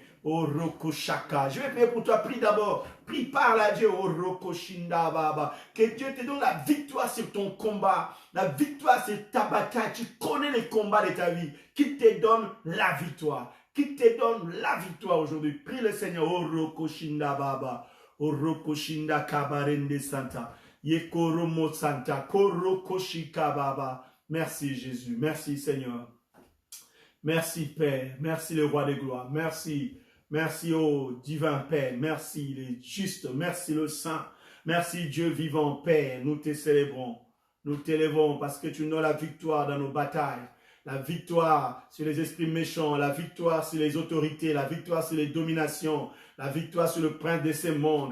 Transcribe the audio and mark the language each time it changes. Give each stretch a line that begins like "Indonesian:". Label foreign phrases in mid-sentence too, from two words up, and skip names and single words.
French: Oh Roko Shaka. Je vais prier pour toi. Prie d'abord. Prie, parle à Dieu. Oh Roko Shinda Baba. Que Dieu te donne la victoire sur ton combat. La victoire sur ta bataille. Tu connais les combats de ta vie. Qui te donne la victoire. Qui te donne la victoire aujourd'hui. Prie le Seigneur. Oh Roko Shinda Baba. Oh Roko Shinda Kabarende Santa. Yekoromo Santa. Koroko Shika Baba. Merci Jésus. Merci Seigneur. Merci Père. Merci le roi de gloire. Merci. Merci au divin Père, merci les justes, merci le Saint, merci Dieu vivant Père, nous te célébrons, nous t'élèvons parce que tu nous donnes la victoire dans nos batailles, la victoire sur les esprits méchants, la victoire sur les autorités, la victoire sur les dominations, la victoire sur le prince de ces mondes.